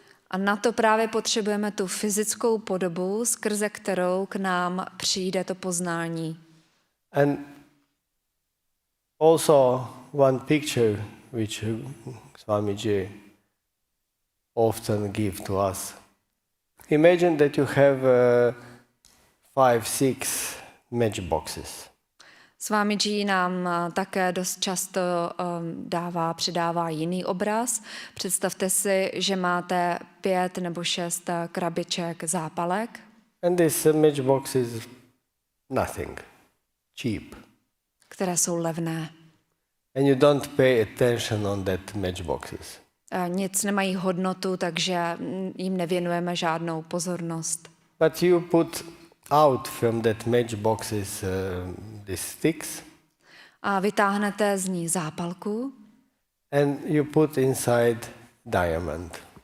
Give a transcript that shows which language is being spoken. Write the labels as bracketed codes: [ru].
[cs] A na to právě potřebujeme tu fyzickou podobu, skrze kterou k nám přijde to poznání. [en] And also one picture which Swamiji often give to us. Imagine that you have 5-6 matchboxes. [cs] Swamiji nám také dost často předává jiný obraz. Představte si, že máte 5 nebo 6 krabiček zápalek. [en] And this matchbox is nothing, cheap. [cs] Které jsou levné. [en] And you don't pay attention on that matchboxes. [cs] Nic nemají hodnotu, takže jim nevěnujeme žádnou pozornost. [en] But you put out from that matchboxes these sticks. [cs] A vytáhnete z ní zápalku. [en] And you put inside diamond.